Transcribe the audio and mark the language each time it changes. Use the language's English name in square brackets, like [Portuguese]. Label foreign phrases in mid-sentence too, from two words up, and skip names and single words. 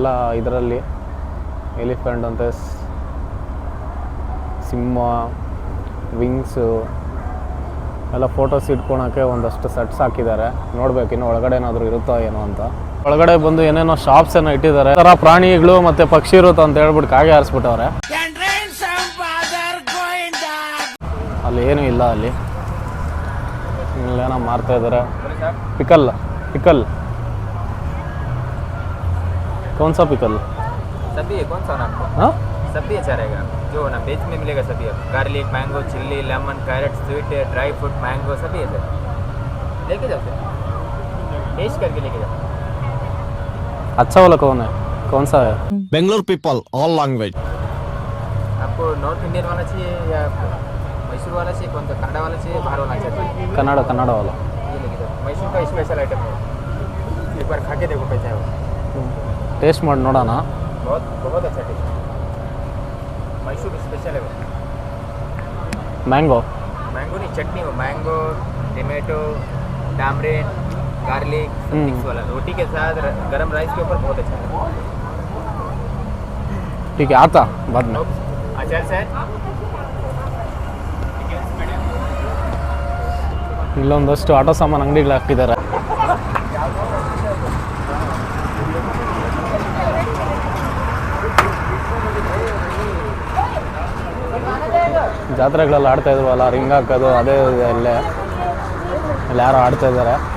[Kannada] ಇದರಲ್ಲಿ ಎಲಿಫೆಂಟ್ ಅಂತೆ, ಸಿಂಹ, ವಿಂಗ್ಸು ಎಲ್ಲ ಫೋಟೋಸ್ ಇಟ್ಕೊಳಕ್ಕೆ ಒಂದಷ್ಟು ಸೆಟ್ಸ್ ಹಾಕಿದ್ದಾರೆ. ನೋಡ್ಬೇಕು ಇನ್ನು ಒಳಗಡೆ ಏನಾದರೂ ಇರುತ್ತೋ ಏನೋ ಅಂತ. ಒಳಗಡೆ ಬಂದು ಏನೇನೋ ಶಾಪ್ಸ್ ಏನೋ ಇಟ್ಟಿದ್ದಾರೆ. ಥರ ಪ್ರಾಣಿಗಳು ಮತ್ತು ಪಕ್ಷಿ ಇರುತ್ತೋ ಅಂತ ಹೇಳ್ಬಿಟ್ಟು ಕಾಗೆ ಹಾರಿಸ್ಬಿಟ್ಟವ್ರೆ. ಅಲ್ಲಿ ಏನೂ ಇಲ್ಲ. ಅಲ್ಲಿ ಏನೋ ಮಾರ್ತಾ ಇದ್ದಾರೆ. [Hindi] पिकल कौन सा पिकल? सभी है, कौन सा आपको? हाँ, सभी अच्छा रहेगा, जो ना वेज में मिलेगा सभी है। [English] garlic, mango, chilli, lemon, carrot, sweet, dry fruit, mango [Hindi] सभी है सर। लेके जाओ सर, टेस्ट करके लेके जाओ। अच्छा वाला कौन है, कौन सा है? [English] Bangalore people all language. [Hindi] आपको [English] north Indian [Hindi] वाला चाहिए या मैसूर वाला चाहिए, कौन सा कन्नड़ा वाला चाहिए, बाहर वाला चाहिए? कन्नड़ा वाला। ये लेके जाओ, मैसूर का [English] special item [Hindi] है, एक बार खा के देखो कैसा है वो। [Kannada] ಟೇಸ್ಟ್ ಮಾಡಿ ನೋಡೋಣ. [Hindi] बहुत बहुत अच्छा टेस्ट, मैसूर स्पेशल है वो। मैंगो नहीं, चटनी हो, [English] mango, tomato, tamarind, garlic mix [Hindi] वाला, रोटी के साथ गरम राइस के ऊपर बहुत अच्छा है। ठीक है आता बाद में अच्छा सर [Kannada] ಇಲ್ಲೊಂದಷ್ಟು ಆಟೋ ಸಾಮಾನು ಅಂಗಡಿಗಳು ಹಾಕಿದ್ದಾರೆ. ಜಾತ್ರೆಗಳೆಲ್ಲ ಆಡ್ತಾ ಇದ್ವಲ್ಲ, ರಿಂಗ್ ಹಾಕೋದು ಅದೇ ಇಲ್ಲೇ ಇಲ್ಲಿ ಯಾರೋ ಆಡ್ತಾ ಇದ್ದಾರೆ.